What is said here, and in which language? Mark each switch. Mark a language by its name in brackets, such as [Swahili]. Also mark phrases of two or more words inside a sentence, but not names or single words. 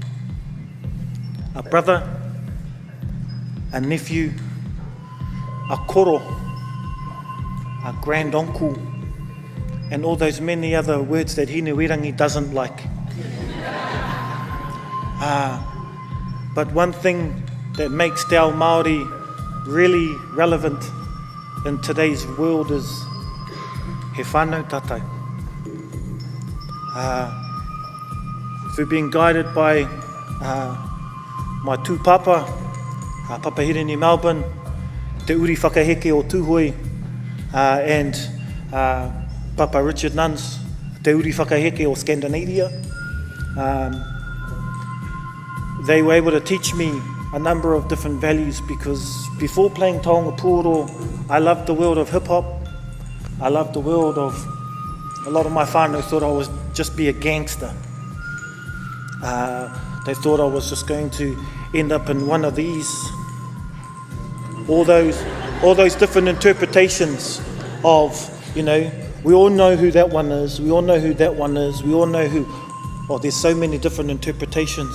[English] a brother, a nephew, a koro, a grand uncle, and all those many other words that Inuirangi doesn't like. But one thing that makes [Māori] Te Ao Māori [English] really relevant in today's world is [Māori] he whānau tātou. [English] Through being guided by my tūpapa, Papa Hireni Melbourne, [Māori] Te Uri Whakaheke o Tūhoi, [English] and Papa Richard Nuns, [Māori] Te Uri Whakaheke o Scandinavia. [English] They were able to teach me a number of different values, because before playing [Māori] taonga pūoro, [English] I loved the world of hip-hop. I loved the world of, a lot of my whānau thought I was just be a gangster. They thought I was just going to end up in one of these. All those different interpretations of, you know, we all know who that one is, we all know who that one is, we all know who, oh, there's so many different interpretations.